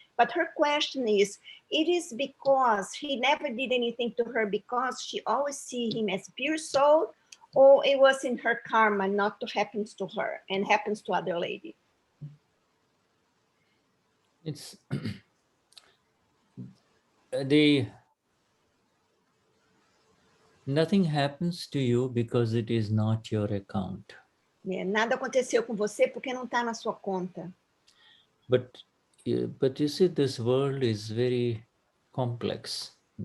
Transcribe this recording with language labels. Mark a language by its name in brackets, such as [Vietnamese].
[English] But her question is, it is because he never did anything to her because she always see him as pure soul, or it was in her karma not to happens to her and happens to other lady? It's nothing happens to you because it is not your account. [Portuguese] Nada aconteceu com você porque não está na sua conta. [English] But you see, this world is very complex.